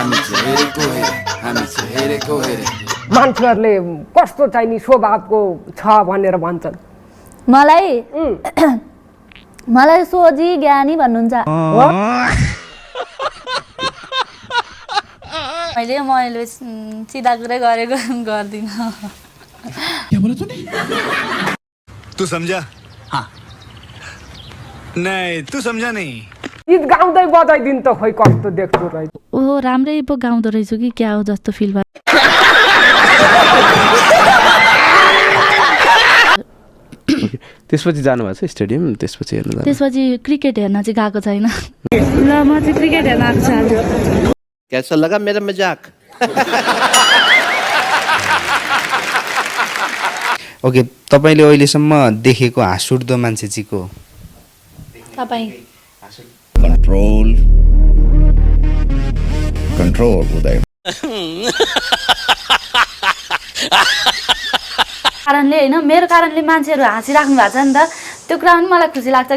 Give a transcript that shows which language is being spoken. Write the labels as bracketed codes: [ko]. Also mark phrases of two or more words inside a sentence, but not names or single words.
[ne] मान्छेहरूले कस्तो चाहिने स्वभावको छ भनेर भन्छन्। मलाई सोझी ज्ञानी भन्नुहुन्छ। मैले सिधा कुरै गरेको गर्दिन। [hi] तू समझा? हाँ। नहीं, तू समझा नहीं। [ne] गीत गाउँदै बजाइदिनु त खोइ कस्तो देख्छु रहेछ। ओहो, राम्रै पो गाउँदो रहेछु कि क्या हो जस्तो फिल भयो। त्यसपछि जानुभएको छ स्टेडियम? त्यसपछि हेर्नु जानु? त्यसपछि क्रिकेट हेर्न चाहिँ गएको छैन। ल म चाहिँ क्रिकेट हेर्न आएको छु। [hi] कैसा लगा मेरा मजाक? [ne] ओके, तपाईले अहिलेसम्म देखेको हाँसउठ्दो मान्छे चाहिँ को? तपाईँ। कन्ट्रोल उदय कारणले होइन, मेरो कारणले मान्छेहरू हाँसिराख्नु भएको छ नि त, त्यो कुरा पनि मलाई खुसी लाग्छ।